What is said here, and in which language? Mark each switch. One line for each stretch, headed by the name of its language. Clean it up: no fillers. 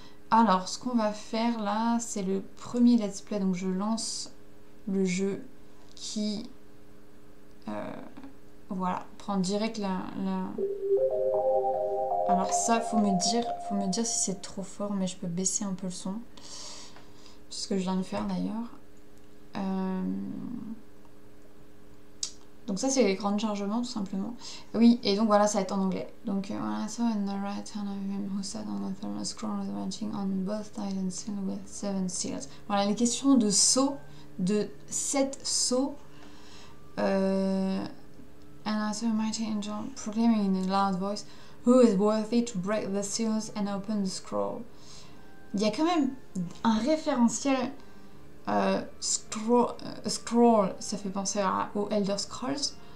French: Alors, ce qu'on va faire là, c'est le premier let's play, donc je lance le jeu qui, voilà, prend direct Alors ça, faut me dire si c'est trop fort, mais je peux baisser un peu le son. C'est ce que je viens de faire d'ailleurs. Donc ça c'est l'écran de chargement tout simplement. Oui, et donc voilà, ça va être en anglais. Donc voilà,
English: so in the right hand of him who sat on the throne, a scroll was writing on both sides and sealed with 7 seals.
French: Voilà, les questions de sceaux, de 7 sceaux.
English: And I saw a mighty angel proclaiming in a loud voice, who is worthy to break the seals and open the scroll.
French: Il y a quand même un référentiel scroll, ça fait penser aux Elder Scrolls.